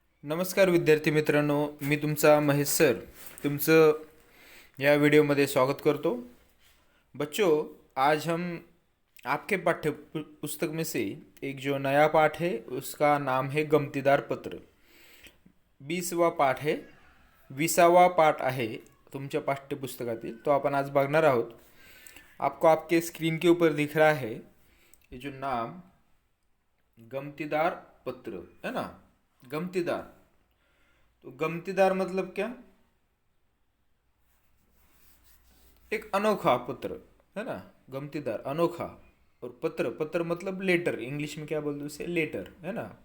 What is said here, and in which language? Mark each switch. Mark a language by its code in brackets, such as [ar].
[mr] नमस्कार विद्यार्थी मित्रांनो, मी तुमचा महेश सर तुमचं या वीडियोमध्ये स्वागत करतो। [hi] बच्चों, आज हम आपके पाठ्य पुस्तक में से एक जो नया पाठ है उसका नाम है गमतीदार पत्र। 20वा पाठ है, [mr] 20वा पाठ आहे तुमच्या पाठ्यपुस्तकातील, तो आपण आज बघणार आहोत। [hi] आपको आपके स्क्रीन के ऊपर दिख रहा है ये जो नाम गमतीदार पत्र है ना। गमतीदार, तो गमतीदार मतलब क्या? एक अनोखा पत्र है ना। गमतीदार, अनोखा। और पत्र, पत्र मतलब लेटर, इंग्लिश में क्या बोलते हैं उसे? लेटर है ना।